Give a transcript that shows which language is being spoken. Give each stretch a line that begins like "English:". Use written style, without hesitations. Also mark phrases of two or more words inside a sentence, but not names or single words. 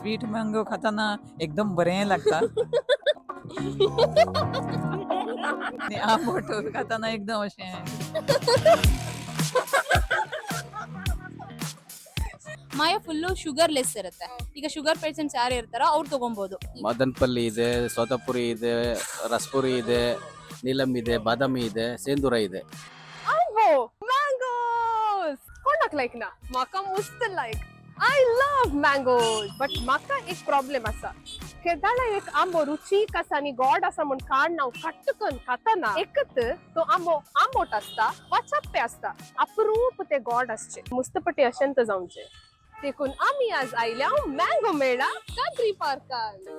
English: sweet mango
Konkani: खाताना एकदम बरें लागता आणि आंबट खाताना एकदम अशें
Kannada: ಮಾಯ
English: full sugar less
Kannada: ಇರುತ್ತೆ. ಈಗ
English: sugar patients
Kannada: ಯಾರು ಇರ್ತಾರೋ ಅವ್ರು ತಗೊಬಹುದು. ಮದನ್ಪಲ್ಲಿ ಇದೆ, ಸೋತಾಪುರಿ ಇದೆ, ರಸ್ಪುರಿ ಇದೆ, ನೀಲಂ ಇದೆ, ಬಾದಾಮಿ ಇದೆ, ಸೇಂದೂರ ಇದೆ.
English: Mango! Mangoes!
Konkani: कोणाक लायक ना? म्हाका मस्त लायक.
English: I love mangoes.
Konkani: But म्हाका एक प्रॉब्लेम आसा. केदाळा एक आंबो रुचीक आसा आनी गोड आसा म्हूण काडून हांव कट्टकन खाताना एकत तो आंबो आंबोट आसता वा चप्पे आसता. अप्रूप ते गोड आसचे. मुस्तपटी अशेंत जावचे. देखून आमी आज आयल्या मँगो मेळा कांद्री पार्कान.